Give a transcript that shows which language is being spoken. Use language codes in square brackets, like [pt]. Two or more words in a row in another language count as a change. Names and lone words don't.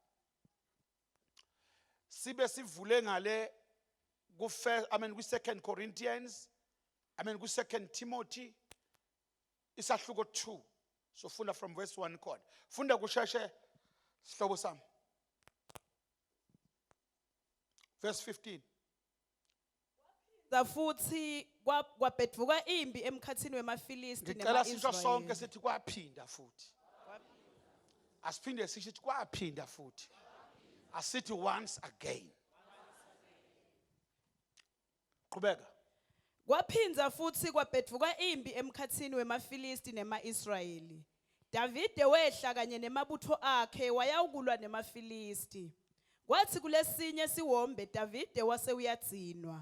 [ss] sibe sivule ngale ku2 Corinthians ku2 Timothy isahluko 2 so funda [en] from verse [ss] 1 khona funda kusheshe sihlobo sami verse 15 futhi kwabhedvuka impi emkhathini wemaFilisti [zu] ngicela sisho sonke [ss] nemaIsrayeli. [zu] sithi kwaphinda futhi asiphinde sithi kwaphinda futhi asithi [en] once again [zu] qhubeka [ss] Kwaphinza futhi kwabhedvuka impi emkhathini wemaFilisti nemaIsrayeli. Davide wehla kanye nemabutho akhe wayawukulwa nemaFilisti. Kwathi kulesinye siwombe Davide wase uyadzinwa.